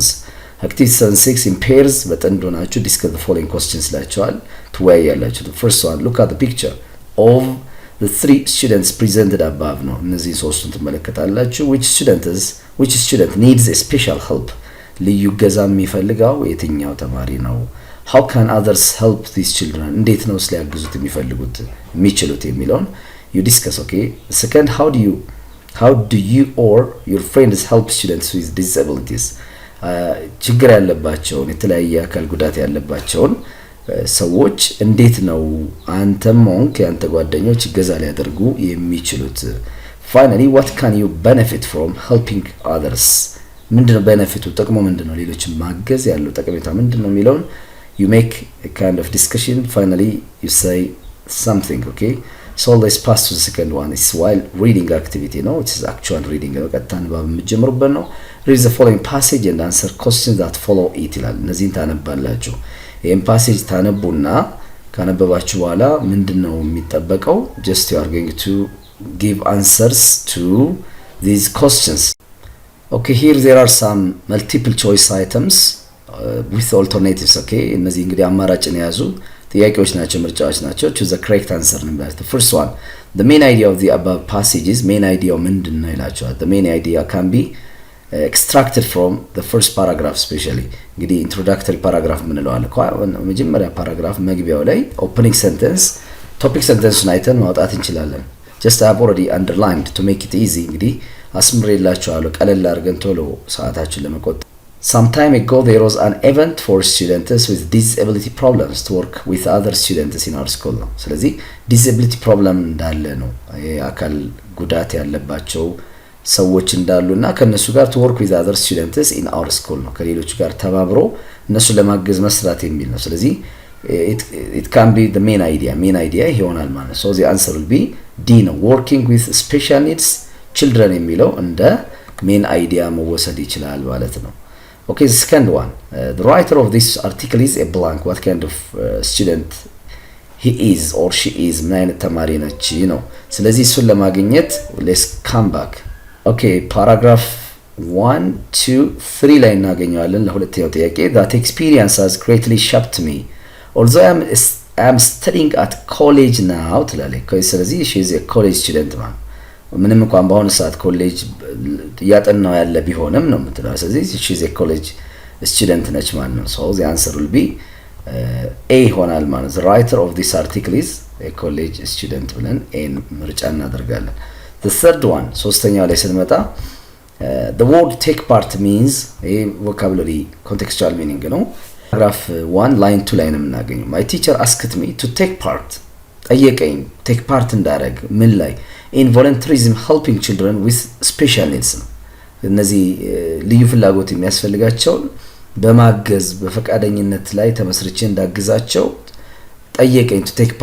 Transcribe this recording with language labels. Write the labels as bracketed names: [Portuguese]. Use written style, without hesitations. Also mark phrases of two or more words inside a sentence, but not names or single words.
[English] activity 6 in pairs [Amharic] በጥንድ ሆናችሁ [English] discuss the following questions [Amharic] ላችኋል ትወያያላችሁ። [English] the first one look at the picture of the 3 students presented above [Amharic] ነው። እነዚህ ሶስቱን ትመለከታላችሁ። [English] which student needs a special help [Amharic] ልዩ ገዛ የሚፈልገው የትኛው ተማሪ ነው? [English] how can others help these children [Amharic] እንዴት ነው ሊያግዙት የሚችሉት የሚለውን [English] you discuss. okay second how do you or your friends help students with disabilities [Amharic] ችግር ያለባቸውን የተለያየ አካል ጉዳት ያለባቸውን ሰዎች እንዴት ነው አንተም ሆንክ ያንተ ጓደኞች ገዛ ሊያደርጉ የሚችሉት? [English] finally what can you benefit from helping others [Amharic] ምንድነው ቤኔፊቱ ጥቅሙ ምንድነው? ሌሎችን ማገዝ ያለው ጠቀሜታ ምንድነው የሚለውን [English] you make a kind of discussion. finally you say something. okay so let's pass to the second one. it's while reading activity no it is actual reading [Amharic] ነው። ቀጥታ ንባብ የምትጀምሩበት ነው። [English] read the following passage and answer questions that follow it [Amharic] ይላል። እነዚህን ታነባላችሁ። ይሄን ፓሴጅ ታነቡና ካነበባችሁ በኋላ ምንድነው የሚጠበቀው? [English] just you are going to give answers to these questions. okay here there are some multiple choice items with alternatives. [Amharic] okay እነዚህ እንግዲህ አማራጭን የያዙ ጥያቄዎች ናቸው፣ ምርጫዎች ናቸው። [English] choose the correct answer number. the first one the main idea of the above passages main idea [Amharic] ምንድነው ይላችኋል። [English] the main idea can be extracted from the first paragraph especially እንግዲህ introductory [Amharic] paragraph ምንለው አለ። መጀመሪያ ፓራግራፍ መግቢያው ላይ [English] opening sentence topic sentence [Amharic] አይተን ማውጣት እንችላለን። [English] just I have already underlined to make it easy [Amharic] እንግዲህ አስምሬላችኋለሁ ቀለል አድርገን ቶሎ ሰዓታችን ለመቆጠብ [English] Some time ago there was an event for students with disability problems to work with other students in our school [Amharic] ነው። ስለዚህ [English] disability problem [Amharic] እንዳለ ነው የአካል ጉዳት ያለባቸው ሰዎች እንዳሉና ከነሱ ጋር [English] to work with other students in our school [Amharic] ነው። ከሌሎች ጋር ተባብሮ እነሱ ለማገዝ መስራት የሚል ነው። ስለዚህ [English] it can be the main idea [Amharic] ይሆናል ማለት ነው። [English] so the answer will be D ነው working with special needs children [Amharic] የሚለው እንደ [English] main idea [Amharic] መወሰድ ይችላል ማለት ነው። [English] okay the second one the writer of this article is a blank what kind of student he is or she is [Amharic] ምን አይነት ተማሪ ነች ነው። ስለዚህ እሱን ለማግኘት [English] let's come back okay paragraph 1 2 3 [Amharic] ላይ እናገኘዋለን ለሁለተኛው ጥያቄ [English] that experience has greatly shaped me although I am studying at college now [Amharic] ትላለች። ስለዚህ [English] she is a college student man [Amharic] ምንም እንኳን በአሁኑ ሰዓት ኮሌጅ ያጠናው ያለ ቢሆንም ነው የምትለው። ስለዚህ [English] she is a college student [Amharic] ነች ማለት ነው። [English] so the answer will be A [Amharic] ይሆናል ማለት ነው። [English] the writer of this article is a college student [Amharic] ብለን A ምርጫ እናደርጋለን። [English] the third one [Amharic] ሶስተኛው ላይ ስንመጣ [English] the word take part means a vocabulary contextual meaning ነው። paragraph 1 line 2 [Amharic] ላይ ነው የምናገኘው [English] my teacher asked me to take part ጠየቀኝ take part [Amharic] እንዳደረግ ምን ላይ [English] in volunteerism helping children with special needs [Amharic] ነው። እነዚህ ልዩ ፍላጎት የሚያስፈልጋቸው በማገዝ በፈቃደኝነት ላይ ተመስርቼ እንዳግዛቸው ጠየቀኝ [English] to take